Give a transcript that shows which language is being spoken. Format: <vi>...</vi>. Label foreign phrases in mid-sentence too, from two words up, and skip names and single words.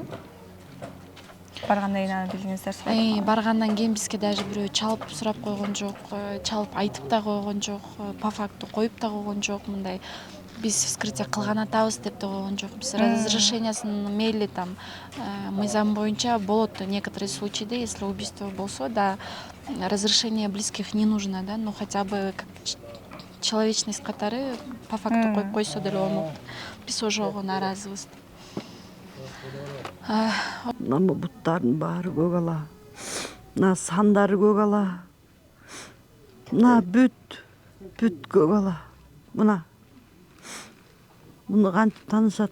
<ky>Баргандан кийин аны билгиңиздер. Баргандан кийин бизге даже бирөө чалып сурап койгон жок, чалып айтып да койгон жок,</ky> <ru>по факту</ru> <ky>коюп да койгон жок. Мындай биз вскрытие кылган атабыз деп да койгон жок. Биз разрешениясын мейли там мыйзам боюнча болот</ky> <ru>некоторые случаи, если убийство болсо, да, разрешение близких не нужно, да, но хотя бы как человечность катары по факту</ru> <ky>коюп койсо деле болмок. Биз ошого нааразыбыз. Мына буттардын баары көк ала. Мына сандары көк ала. Мына бүт көк ала. Мына. Муну кантип таанышат?</ky>